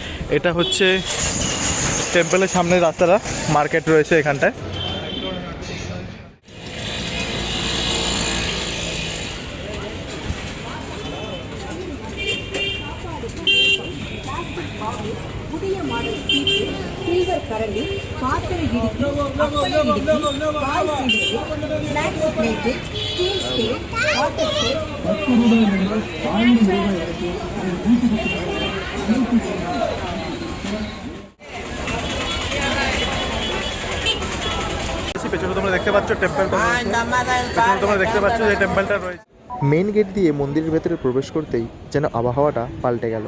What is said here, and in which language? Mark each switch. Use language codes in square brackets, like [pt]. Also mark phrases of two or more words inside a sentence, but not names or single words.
[bn] এটা হচ্ছে টেম্পলের সামনে রাস্তাটা, মার্কেট রয়েছে এখানটায়। [ta] புதிய மாடல் சீப்பு, சில்வர் கரண்டி, பாத்திர இடுக்கி, அப்பள இடுக்கி, பால் சீடுக்கு, [en] snacks plate, steel state, water state. [bn] পেছনে তোমরা দেখতে পাচ্ছ টেম্পলটা, পেছনে তোমরা দেখতে পাচ্ছ যে টেম্পলটা রয়েছে। [en] main gate [bn] দিয়ে মন্দিরের ভেতরে প্রবেশ করতেই যেন আবহাওয়াটা পাল্টে গেল।